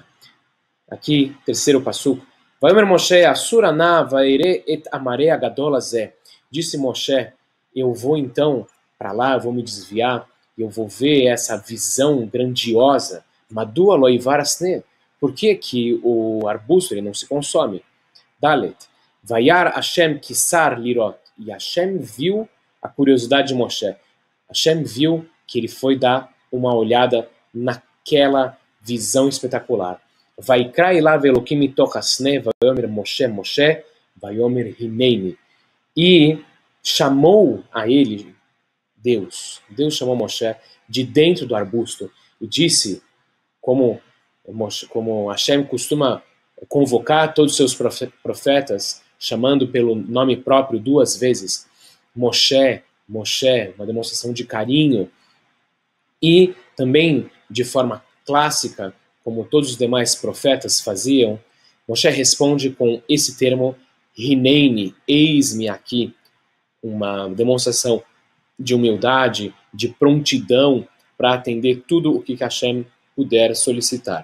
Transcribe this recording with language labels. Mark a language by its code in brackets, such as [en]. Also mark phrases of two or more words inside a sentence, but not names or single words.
[pt] Aqui, terceiro passuco, [he] ויאמר משה אסורה נא ואראה את המראה הגדול הזה. [pt] Disse Moshe, eu vou então para lá, eu vou me desviar, eu vou ver essa visão grandiosa. [he] מדוע לא יבער הסנה. [pt] Por que o arbusto ele não se consome? Dalet. [he] וירא השם כי סר לראות. [pt] E Hashem viu a curiosidade de Moshe. Hashem viu que ele foi dar uma olhada naquela visão espetacular. [he] ויקרא אליו אלקים מתוך הסנה ויאמר משה משה ויאמר הנני. [pt] E chamou a ele Deus. Deus chamou Moshe de dentro do arbusto e disse, como Hashem costuma convocar todos os seus profetas, chamando pelo nome próprio 2 vezes, Moshe, Moshe, uma demonstração de carinho, e também de forma clássica, como todos os demais profetas faziam, Moshe responde com esse termo, Hineini, eis-me aqui, uma demonstração de humildade, de prontidão para atender tudo o que Hashem puder solicitar.